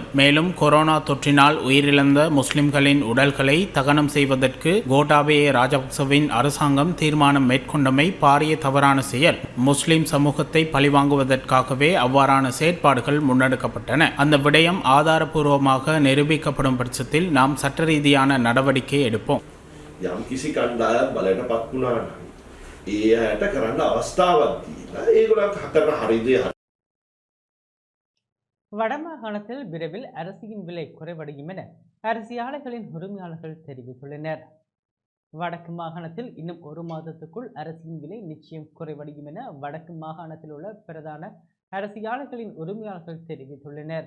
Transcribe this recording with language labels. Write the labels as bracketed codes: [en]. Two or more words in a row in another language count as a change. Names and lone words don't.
[ta] மேலும் கொரோனா தொற்றினால் உயிரிழந்த முஸ்லிம்களின் உடல்களை தகனம் செய்வதற்கு கோட்டாபய ராஜபக்சவின் அரசாங்கம் தீர்மானம் மேற்கொண்டமை பாரிய தவறான செயல். முஸ்லிம் சமூகத்தை பழிவாங்குவதற்காகவே அவ்வாறான செயற்பாடுகள் முன்னெடுக்கப்பட்டன. அந்த விடயம் ஆதாரபூர்வமாக நிரூபிக்கப்படும் பட்சத்தில் நாம் சட்ட ரீதியான நடவடிக்கை எடுப்போம். [si] යම් කිසි කණ්ඩායම් බලයට පත් වුණා නම් ඒ අයට කරන්න අවස්ථාවක් දීලා ඒගොල්ලෝ කරන හරි දේ [ta] வடமாகாணத்தில் விரைவில் அரிசியின் விலை குறைவடையும் என அரிசி ஆலைகளின் உரிமையாளர்கள் தெரிவித்துள்ளனர். வடக்கு மாகாணத்தில் இன்னும் ஒரு மாதத்துக்குள் அரிசியின் விலை நிச்சயம் குறைவடையும் என வடக்கு மாகாணத்தில் உள்ள பிரதான அரிசி ஆலைகளின் உரிமையாளர்கள் தெரிவித்துள்ளனர்.